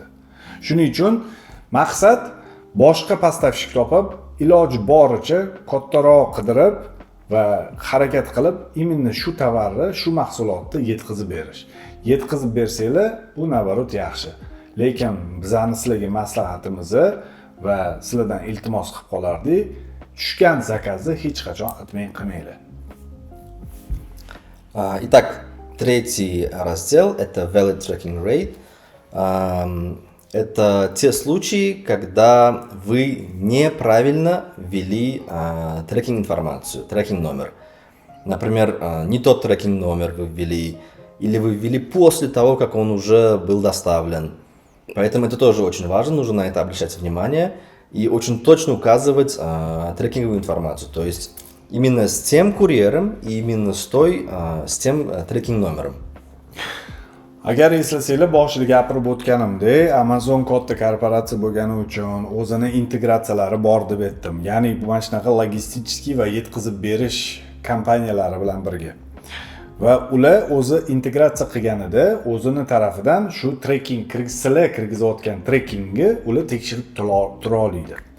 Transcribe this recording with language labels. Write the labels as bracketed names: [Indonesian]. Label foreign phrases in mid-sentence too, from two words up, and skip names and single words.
[Uzbek] Shuning uchun maqsad boshqa поставщик topib, iloji boricha kattaroq qidirib va harakat qilib именно shu tovarni, shu mahsulotni yetkazib berish. Yetkazib bersanglar, bu nabarot yaxshi. Lekin bizning sizlarga maslahatimiz va sizlardan iltimos qilib qolardik, tushgan zakazni hech qachon atmen qilmanglar. [Russian] Итак, третий раздел – это [English] valid tracking rate. [Russian] Это те случаи, когда вы неправильно ввели трекинг-информацию, трекинг-номер. Например, не тот трекинг-номер вы ввели, или вы ввели после того, как он уже был доставлен. Поэтому это тоже очень важно, нужно на это обращать внимание и очень точно указывать трекинговую информацию. То есть именно с тем курьером и именно с тем трекинг-номером. [Uzbek] Agar eslasanglar, boshida gapirib o'tganimdek, Amazon katta korporatsiya bo'lgani uchun o'zini integratsiyalari bor deb aytdim. Ya'ni bu mana shunaqa logistik va yetkazib berish kompaniyalari bilan birga. Va ular o'zi integratsiya qilganida o'zini tarafidan shu trekking kirgizayotgan trekkingni ular tekshirib tura oladi.